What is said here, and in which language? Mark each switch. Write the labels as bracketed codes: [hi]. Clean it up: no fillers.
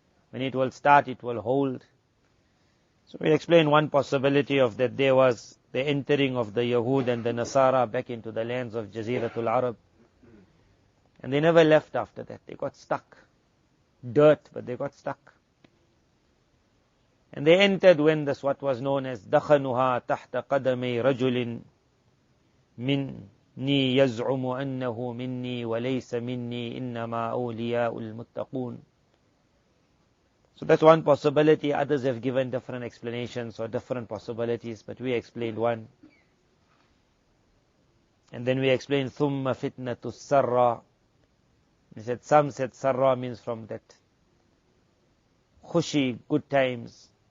[en] When it will start, it will hold. So we explained one possibility of that there was the entering of the Yahud and the Nasara back into the lands of Jaziratul Arab. And they never left after that. They got stuck. Dirt, but they got stuck. And they entered when this what was known as [ar] دخنها تحت قدمي رجل مني يزعم أنه مني وليس مني إنما أولياء المتقون. [en] So that's one possibility. Others have given different explanations or different possibilities, but we explained one. And then we explained [ar] ثم فتنة السرى. [en] He said some said sarra means from that khushi, good times.